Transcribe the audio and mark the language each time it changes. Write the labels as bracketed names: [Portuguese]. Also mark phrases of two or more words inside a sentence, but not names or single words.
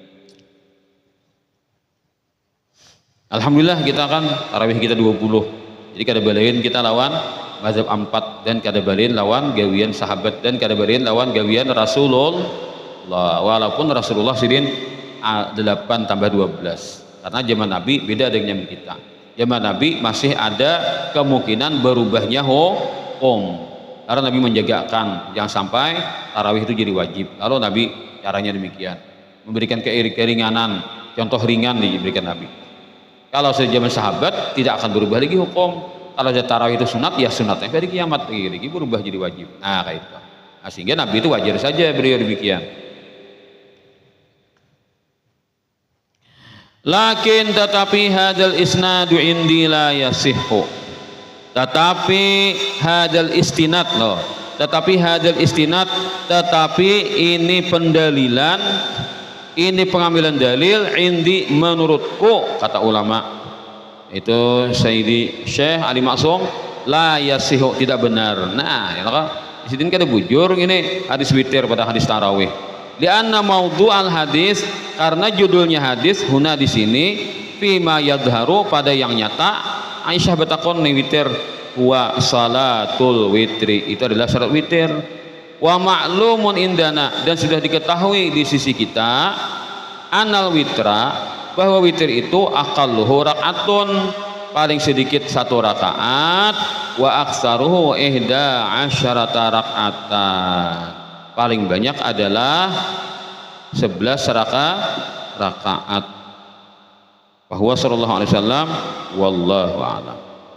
[Indonesian] Alhamdulillah kita kan tarawih kita 20 [Banjar] jadi kada balain kita lawan [Indonesian] mazhab 4 dan [Banjar] kada balain lawan gawian [Indonesian] sahabat dan [Banjar] kada balain lawan gawian [Indonesian] Rasulullah walaupun Rasulullah sidin 8 tambah 12 karena zaman Nabi beda dengan kita. Zaman Nabi masih ada kemungkinan berubahnya hukum karena Nabi menjagakan jangan sampai tarawih itu jadi wajib. Kalau Nabi caranya demikian memberikan keringanan contoh ringan diberikan Nabi. Kalau zaman sahabat tidak akan berubah lagi hukum. Kalau tarawih itu sunat ya sunat sampai hari kiamat lagi berubah jadi wajib. Nah kayak itu. Nah, sehingga Nabi itu wajar saja beliau demikian. [Arabic] لكن tetapi هذا الإسناد عندي لا يصح. [Indonesian] Tetapi [Arabic] هذا الاستناد [Indonesian] loh. Tetapi [Arabic] هذا الاستناد [Indonesian] tetapi ini pendalilan ini pengambilan dalil indi menurutku kata ulama itu Sayyidi Syekh Ali Maksum [Arabic] لا يصح [Indonesian] tidak benar. Nah ya kan di sini kan ada bujur ini hadis witir pada hadis tarawih. [Arabic] لأن موضوع الحديث [Indonesian] karena judulnya hadis [Arabic] هنا [Indonesian] di sini [Arabic] فيما يظهر pada [Indonesian] yang nyata Aisyah bertakon nih witir [Arabic] وصلاة الوتر [Indonesian] itu adalah salat witir [Arabic] ومعلوم عندنا [Indonesian] dan sudah diketahui di sisi kita [Arabic] أن الوتر [Indonesian] bahwa witir itu [Arabic] أقله ركعة [Indonesian] paling sedikit 1 rakaat [Arabic] وأكثره 11 ركعة [Indonesian] paling banyak adalah 11 rakaat. [Arabic] Bahwa صلى الله عليه وسلم والله أعلم.